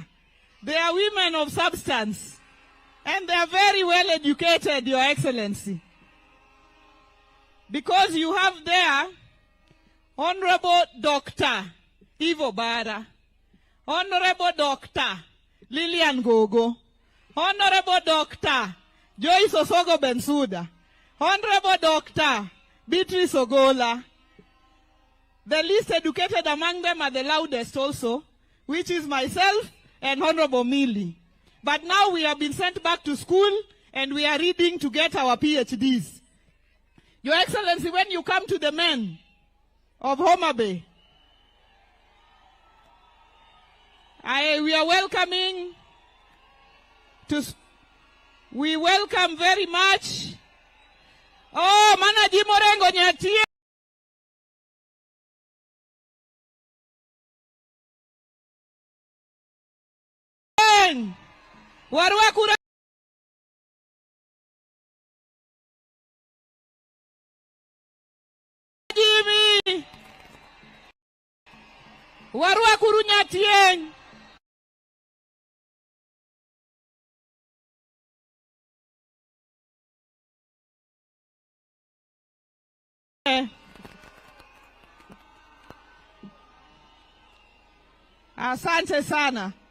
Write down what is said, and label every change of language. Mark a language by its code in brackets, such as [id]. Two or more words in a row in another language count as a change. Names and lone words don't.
[en] They are women of substance. And they are very well educated, Your Excellency. Because you have there Honorable Dr. Ivo Bara, Honorable Dr. Lillian Gogo, Honorable Dr. Joyce Osogo Bensuda, Honorable Dr. Beatrice Ogola. The least educated among them are the loudest also, which is myself and Honorable Millie. But now we have been sent back to school and we are reading to get our PhDs. Your Excellency, when you come to the men of Homa Bay, we are welcoming we welcome very much. [luo] Oh, Manaji Morengo Nyatie. Warwa kura Jimmy. Warwa kuru Nyatie. [sw] Asante sana.